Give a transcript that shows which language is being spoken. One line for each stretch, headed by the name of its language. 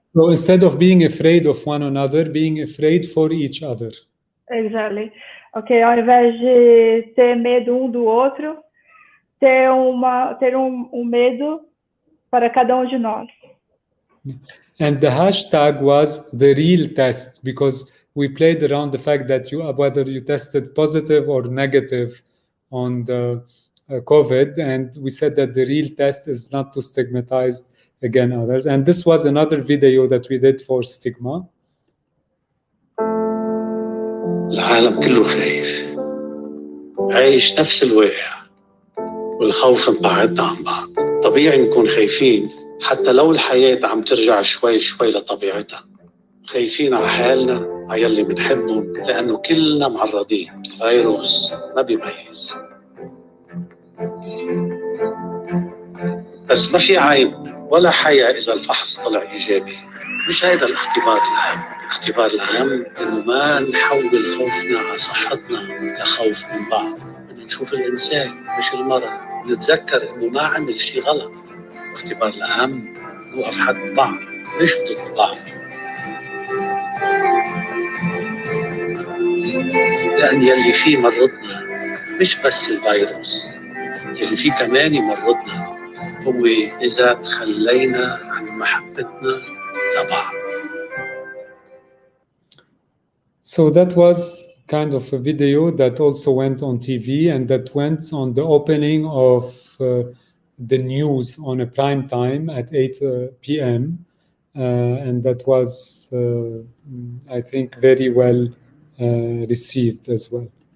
English: So instead of being afraid of one another, being afraid for each other. Exactly.
Portuguese: Ok, ao invés de ter medo do outro, ter medo para cada de nós.
English: And the hashtag was the real test, because we played around the fact that whether you tested positive or negative on the COVID, and we said that the real test is not to stigmatize again others. And this was another video that we did for stigma.
Arabic: العالم كله خايف، عايش نفس الواقع، والخوف مبعدنا عن بعض. طبيعي نكون خايفين حتى لو الحياة عم ترجع شوي شوي لطبيعتها. خايفين على حالنا، على يلي بنحبهم، لأنه كلنا معرضين. الفيروس ما بيميز. بس ما في عيب ولا حياة إذا الفحص طلع إيجابي. مش هيدا الاختبار الأهم. الاختبار الأهم إنه ما نحول خوفنا على صحتنا لخوف من بعض. إنه نشوف الإنسان مش المرض. نتذكر إنه ما عمل شيء غلط. الاختبار الأهم نوقف حد بعض مش ضد بعض. لأن يلي فيه مرضنا مش بس الفيروس، يلي فيه كمان يمرضنا هو إذا تخلينا عن محبتنا لبعض.
English: So that was kind of a video that also went on TV and that went on the opening of the news on a prime time at 8 p.m. And that was, I think, very well received as well.